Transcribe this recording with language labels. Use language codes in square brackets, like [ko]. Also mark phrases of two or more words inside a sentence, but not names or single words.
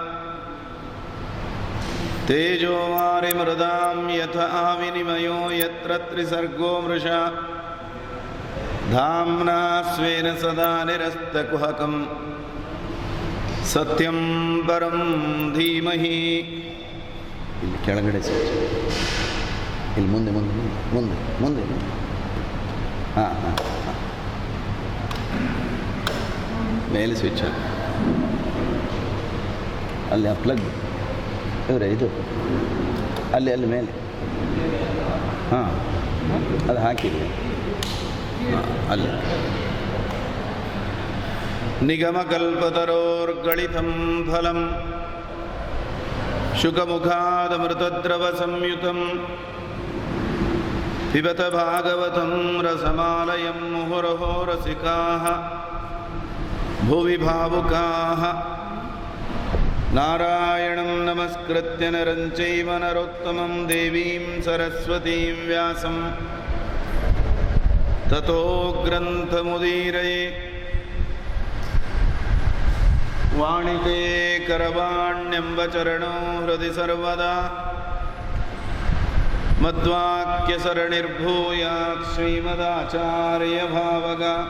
[sa] तेजोवारिमृदां यथा विनिमयो यत्र त्रिसर्गो मृषा धाम्ना स्वेन सदा निरस्तकुहकं सत्यं परं धीमहि। [kn] ಇಲ್ಲಿ ಕೆಳಗಡೆ ಸ್ವಿಚ್, ಇಲ್ಲಿ ಮುಂದೆ ಮುಂದೆ ಮುಂದೆ ಮುಂದೆ ಹಾಂ ಹಾಂ ಹಾಂ ಮೇಲೆ ಸ್ವಿಚ್ ಅಲ್ಲಿ ಆ ಪ್ಲಗ್ ಇವರೇ ಇದು ಅಲ್ಲಿ ಅಲ್ಲಿ ಮೇಲೆ ಹಾಂ ಅದು ಹಾಕಿದ್ವಿ ಅಲ್ಲಿ [sa] ನಿಗಮಕಲ್ಪತರೋರ್ಗಳಿತಂ ಫಲಂ ಶುಕಮುಖಾದಮೃತದ್ರವಸಂಯುತಂ ಪಿಬತ ಭಾಗವತಂ ರಸಮಾಲಯಂ ಮುಹುರಹೋ ರಸಿಕಾಃ ಭುವಿ ಭಾವುಕಾಃ ನಾರಾಯಣಂ ನಮಸ್ಕೃತ್ಯ ನರಂ ಚೈವ ನರೋತ್ತಮಂ ದೇವೀಂ ಸರಸ್ವತೀಂ ವ್ಯಾಸಂ ತತೋ ಗ್ರಂಥಮುದೀರಯೇ. ವಾಣಿತೆ ಕರವಾಣ್ಯಂಬ ಚರಣೋ ಹೃದಯ ಸರ್ವದಾ ಮಧ್ವಾಕ್ಯಸರಣಿರ್ಭೂಯಾತ್ ಶ್ರೀಮದಾಚಾರ್ಯಭಾವಗ